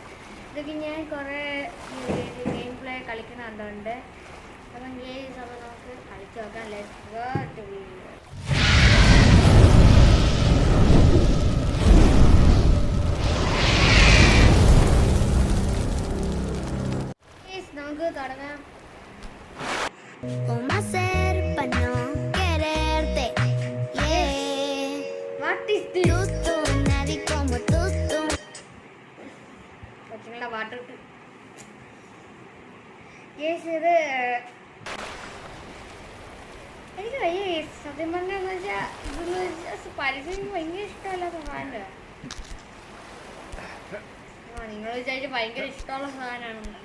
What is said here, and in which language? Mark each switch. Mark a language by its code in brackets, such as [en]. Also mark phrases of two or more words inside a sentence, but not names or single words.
[ml] ഇതൊക്കെ ഞാൻ കുറേ [en] game play [ml] കളിക്കുന്ന കണ്ടുകൊണ്ട് അപ്പം ഗെയിംസ് അപ്പോൾ നമുക്ക് കളിച്ച് നോക്കാം. [en] Let's go to video. [ml] നമുക്ക് തുടങ്ങാം. [es] ¿Cómo hacer para no quererte? [en] Yeah. What is this? [es] Tú, nadie como tú. [ml] കൊച്ചുങ്ങളുടെ പാട്ടിട്ട് യേസ് ഇത് എനിക്ക് വയ്യ. സത്യം പറഞ്ഞെന്ന് വെച്ചാൽ ഇതെന്ന് വെച്ചാൽ പരസ്യം എനിക്ക് ഭയങ്കര ഇഷ്ടമല്ലാത്ത സാധനമാണ്. നിങ്ങൾ വിചാരിച്ച് ഭയങ്കര ഇഷ്ടമുള്ള സാധനമാണ്.